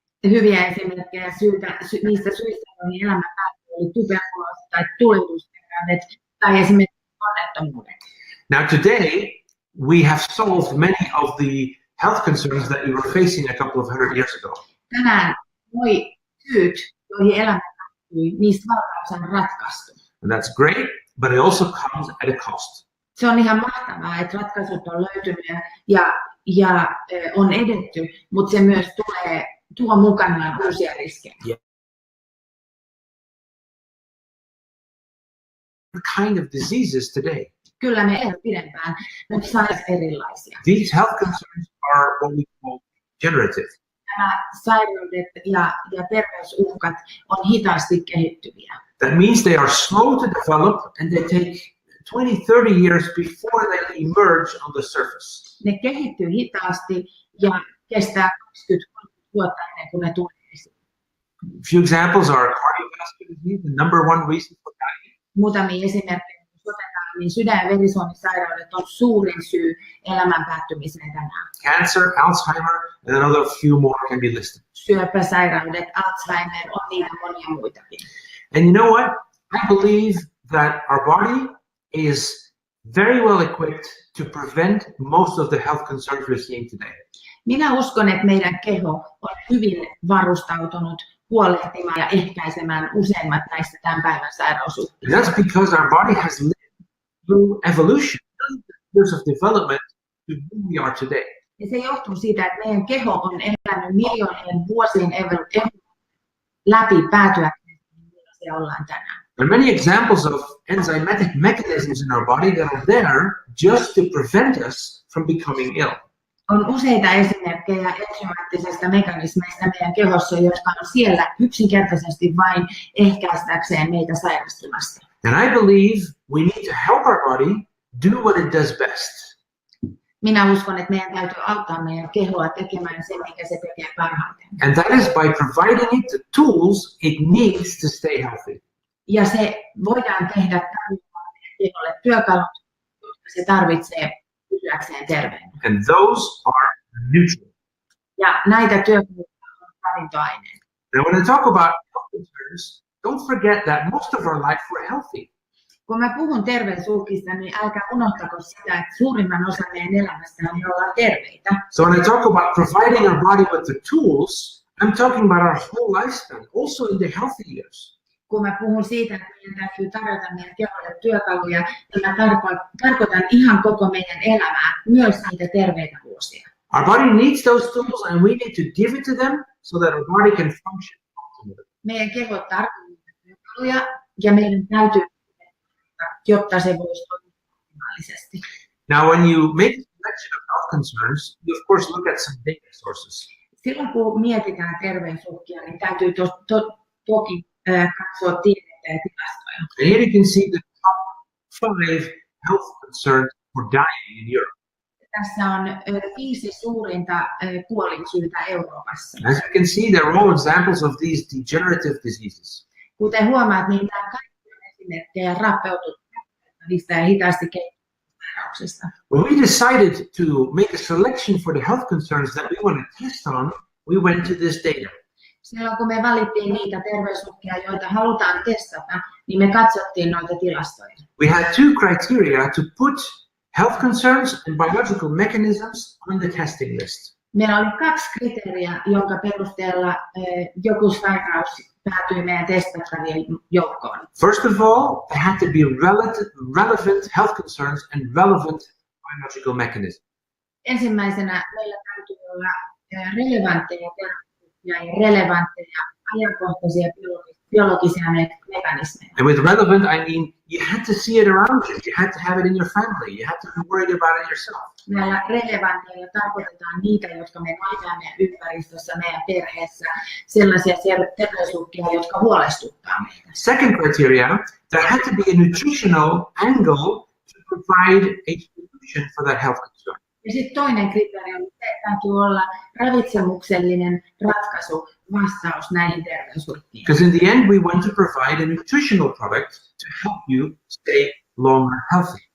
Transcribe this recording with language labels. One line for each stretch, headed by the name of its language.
Finnish: Hyviä esimerkkejä niistä syistä, joihin elämä päättyi, oli tuberkuloosi tai tulehdusterveydet tai esimerkiksi onnettomuudet.
English: Now today, we have solved many of the health concerns that we were facing a couple of hundred years ago.
Finnish: Tänään noi syyt, joihin elämä päättyi, niistä valtaosa on ratkaistu.
English: And that's great, but it also comes at a cost.
Finnish: Se on ihan mahtavaa, että ratkaisut on löytynyt ja on edetty, mutta se myös tuo mukanaan uusia riskejä.
English: Kind of diseases today.
Finnish: Kyllä me elämme pidempään, mutta sairaat erilaisia.
English: These health concerns are what we call degenerative.
Finnish: Nämä sairaudet ja terveysuhkat on hitaasti kehittyviä.
English: That means they are slow to develop and they take 20-30 years before they emerge on the surface.
Finnish: Ne kehittyy hitaasti ja kestää 20-30 vuotta ennen kuin ne tulee esiin.
English: A few examples are cardiovascular disease, the number one reason for dying.
Finnish: Muutamia esimerkkejä, jos otetaan, niin sydän- ja verisuonisairaudet on suurin syy elämän päättymiseen tänään.
English: Cancer, Alzheimer, and another few more can be listed.
Finnish: Syöpäsairaudet, Alzheimer, on niitä monia muitakin.
English: And you know what? I believe that our body is very well equipped to prevent most of the health concerns we're seeing today.
Finnish: Minä uskon, että meidän keho on hyvin varustautunut huolehtimaan ja ehkäisemään useimmat näistä tämän päivän sairausuhkista.
English: That's because our body has lived through evolution, years of development to who we are today.
Finnish: Ja se johtuu siitä, että meidän keho on elänyt miljoonien vuosien läpi päätyäkseen, millaisia ollaan tänään.
English: There are many examples of enzymatic mechanisms in our body that are there just to prevent us from becoming ill.
Finnish: On useita esimerkkejä enzymaattisista mekanismeista meidän kehossa, jotka on siellä yksinkertaisesti vain ehkäistäkseen meitä sairastumasta.
English: And I believe we need to help our body do what it does best.
Finnish: Minä uskon, että meidän täytyy auttaa meidän kehoa tekemään sen, mikä se tekee parhaiten.
English: And that is by providing it the tools it needs to stay healthy.
Finnish: Ja se voidaan tehdä tarvittamaan keholle työkalut, jotka se tarvitsee pysyäkseen terveenä.
English: And those are nutrients.
Finnish: Ja näitä työkaluja on ravintoaineet.
English: Now when I talk about health concerns, don't forget that most of our life we're healthy.
Finnish: Kun mä puhun terveysuhkista, niin älkää unohtako sitä, että suurimman osan meidän elämästä me ollaan terveitä.
English: So when I talk about providing our body with the tools, I'm talking about our whole lifespan, also in the healthy years.
Finnish: Kun mä puhun siitä, että meidän täytyy tarjota meidän keholle työkaluja, niin mä tarkoitan ihan koko meidän elämää, myös niitä terveitä vuosia.
English: Our body needs those tools and we need to give it to them so that our body can function optimally.
Finnish: Meidän keho tarvitsee työkaluja ja meidän täytyy, jotta se voisi toimia optimaalisesti.
English: Now when you make a selection of health concerns, you of course look at some data sources.
Finnish: Silloin kun mietitään terveysuhkia, niin täytyy toki katsoa tiedettä ja tilastoja.
English: And here you can see the top 5 health concerns for dying in Europe.
Finnish: Tässä on 5 suurinta kuolinsyytä Euroopassa.
English: As you can see, they're all examples of these degenerative diseases.
Finnish: Kuten huomaat, niin nämä kaikki on esimerkkejä rappeutuneista ja hitaasti kehittyvistä sairauksista.
English: When we decided to make a selection for the health concerns that we want to test on, we went to this data.
Finnish: Silloin kun me valittiin niitä terveysuhkia, joita halutaan testata, niin me katsottiin noita tilastoja.
English: We had 2 criteria to put health concerns and biological mechanisms on the testing list.
Finnish: Meillä oli 2 kriteeriä, jonka perusteella joku sairaus päätyi meidän testattavien joukkoon.
English: First of all, there had to be relevant health concerns and relevant biological mechanisms.
Finnish: Ensimmäisenä meillä täytyy olla relevantteja ja relevantteja ajankohtaisia biologisia mekanismeja.
English: And with relevant, I mean you had to see it around you. You had to have it in your family. You had to be worried about it yourself.
Finnish: Näillä relevanteilla tarkoitetaan niitä, jotka me nähdään meidän ympäristössä, meidän perheessä, sellaisia terveysuhkia, jotka huolestuttaa meitä.
English: Second criteria, there had to be a nutritional angle to provide a solution for that health concern.
Finnish: Ja sitten toinen kriteeri on, että täytyy olla ravitsemuksellinen ratkaisu, vastaus näihin terveysuhkiin.
English: Because in the end, we want to provide a nutritional product to help you stay longer healthy.